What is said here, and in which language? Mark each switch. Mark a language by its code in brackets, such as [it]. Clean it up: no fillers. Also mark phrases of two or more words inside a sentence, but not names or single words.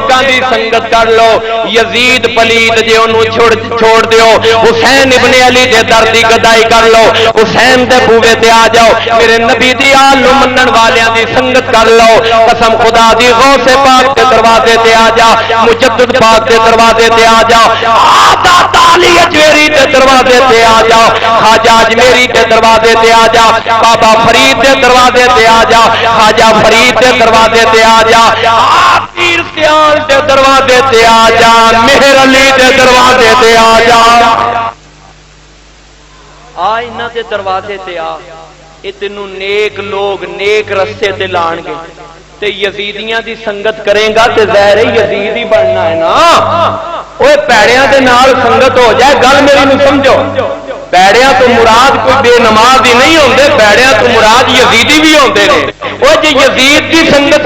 [pa] دی سنگت کر لو، یزید پلیت جے انہوں چھوڑ دیو، حسین ابن علی دے در دی گدائی کر لو، حسین دے بوے تے آ جاؤ، میرے نبی دی آل نو منن والیاں دی سنگت کر لو، قسم خدا دی غوث پاک دے دروازے تے آ جا، مجدد پاک دے دروازے تے آ جا، آدھا تالی اجمیری دے دروازے تے آ جا، خواجہ اجمیری دے دروازے تے آ جا، بابا فرید دے دروازے تے آ جا، خواجہ فرید دے دروازے تے آ جا، پیر سیال دے دروازے تے آ جا، مہر علی دے دروازے تے آ جا، انہاں دے دروازے تے آ، یہ تینوں نیک لوگ نیک رستے تے لان گے، تے یزیدیاں دی سنگت کریں گا تے ظاہر ہے یزید ہی بننا ہے نا، اوے پیڑیاں دے نال سنگت ہو جائے، گل میری نو سمجھو، پیڑیاں تو مراد کوئی بے نماز ہی نہیں ہوندے، پیڑیاں تو مراد یزیدی بھی ہوندے نے، وہ جے یزید دی سنگت